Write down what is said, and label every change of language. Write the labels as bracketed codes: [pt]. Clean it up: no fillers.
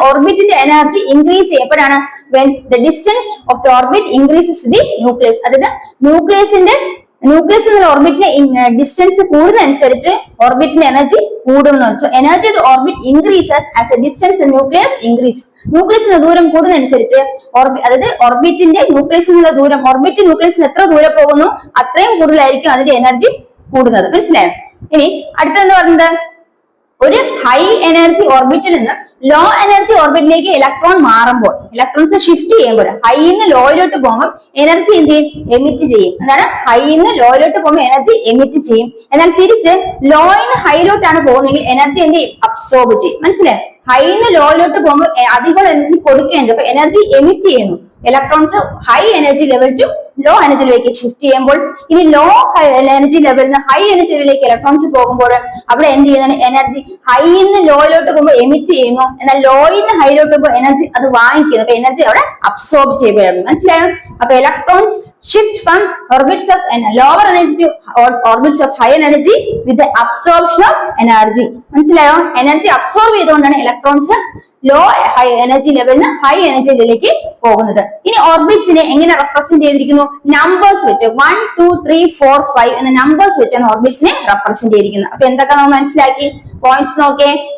[ml] ഓർബിറ്റിന്റെ energy increase ചെയ്യപ്പെടാണ് [en] when the distance of the orbit increases with the nucleus. [ml] അതായത് nucleus എന്നുള്ള ഓർബിറ്റിന്റെ distance കൂടുന്നതനുസരിച്ച് ഓർബിറ്റിന്റെ energy കൂടുമെന്ന് വെച്ചു. [en] Energy of orbit increases as a distance nucleus increase. [ml] ന്യൂക്ലിയസിന്റെ ദൂരം കൂടുന്നതനുസരിച്ച് അതായത് ഓർബിറ്റിന്റെ ന്യൂക്ലിയസിനുള്ള ദൂരം, orbit ന്യൂക്ലിയസിന് എത്ര ദൂരം പോകുന്നു അത്രയും കൂടുതലായിരിക്കും അതിന്റെ എനർജി കൂടുന്നത്. മനസ്സിലായോ? ഇനി അടുത്തെന്ന് പറയുന്നത് ഒരു ഹൈ എനർജി ഓർബിറ്റിൽ നിന്ന് ലോ എനർജി ഓർബിറ്റിലേക്ക് ഇലക്ട്രോൺ മാറുമ്പോൾ, ഇലക്ട്രോൺസ് ഷിഫ്റ്റ് ചെയ്യുമ്പോൾ ഹൈന്ന് ലോയിലോട്ട് പോകുമ്പോൾ എനർജി എന്ത് ചെയ്യും? എമിറ്റ് ചെയ്യും. എന്താണ്? ഹൈന്ന് ലോയിലോട്ട് പോകുമ്പോൾ എനർജി എമിറ്റ് ചെയ്യും. എന്നാൽ തിരിച്ച് ലോയിന്ന് ഹൈയിലോട്ടാണ് പോകുന്നതെങ്കിൽ എനർജി എന്ത് ചെയ്യും? അബ്സോർബ് ചെയ്യും. മനസ്സിലായോ? ഹൈന്ന് ലോയിലോട്ട് പോകുമ്പോൾ അധികം എനർജി കൊടുക്കേണ്ടത്, അപ്പൊ എനർജി എമിറ്റ് ചെയ്യുന്നു. Electrons high energy level two low energy ലെവലിലേക്ക് ഷിഫ്റ്റ് ചെയ്യുമ്പോൾ ഇനി ലോ എനർജി ലെവലിൽ നിന്ന് ഹൈ എനർജി ലെവലിലേക്ക് ഇലക്ട്രോൺസ് പോകുമ്പോൾ അവിടെ എന്ത് ചെയ്യുന്നതാണ് എനർജി ഹൈന്ന് ലോയിലോട്ട് പോകുമ്പോൾ എമിറ്റ് ചെയ്യുന്നു, എന്നാൽ ലോയിന്ന് ഹൈയിലോട്ട് പോകുമ്പോൾ എനർജി അത് വാങ്ങിക്കുന്നു. അപ്പൊ എനർജി അവിടെ അബ്സോർബ് ചെയ്യപ്പെടുന്നു. മനസ്സിലായോ? [en] അപ്പൊ electrons shift from orbits of lower energy to orbits of higher energy with the absorption of energy. [ml] മനസ്സിലായോ? എനർജി അബ്സോർബ് ചെയ്തുകൊണ്ടാണ് ഇലക്ട്രോൺസ് ലോ ഹൈ എനർജി ലെവലിൽ ഹൈ എനർജി ലെവലിലേക്ക് പോകുന്നത്. ഇനി ഓർബിറ്റ്സിനെ എങ്ങനെ റെപ്രസെന്റ് ചെയ്തിരിക്കുന്നു? നമ്പേഴ്സ് വെച്ച് 1 2 3 4 5 എന്ന നമ്പേഴ്സ് വെച്ചാണ് ഓർബിറ്റ്സിനെ റെപ്രസെന്റ് ചെയ്തിരിക്കുന്നത്. അപ്പൊ എന്തൊക്കെ നമ്മൾ മനസ്സിലാക്കി? പോയിന്റ്സ് നോക്കേ.